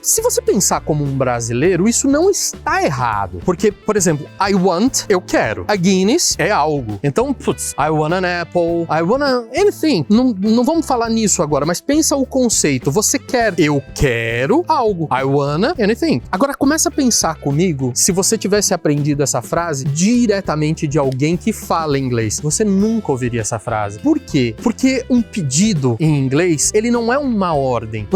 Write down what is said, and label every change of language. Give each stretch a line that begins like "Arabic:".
Portuguese: Se você pensar como um brasileiro, isso não está errado. Porque, por exemplo,
English: I want,
Portuguese: eu quero. A Guinness é algo. Então, putz,
English: I want an apple, I want anything.
Portuguese: Não vamos falar nisso agora, mas pensa o conceito. Você quer, eu quero algo.
English: I wanna anything.
Portuguese: Agora, começa a pensar comigo se você tivesse aprendido essa frase diretamente de alguém que fala inglês. Você nunca ouviria essa frase. Por quê? Porque um pedido em inglês, ele não é uma ordem.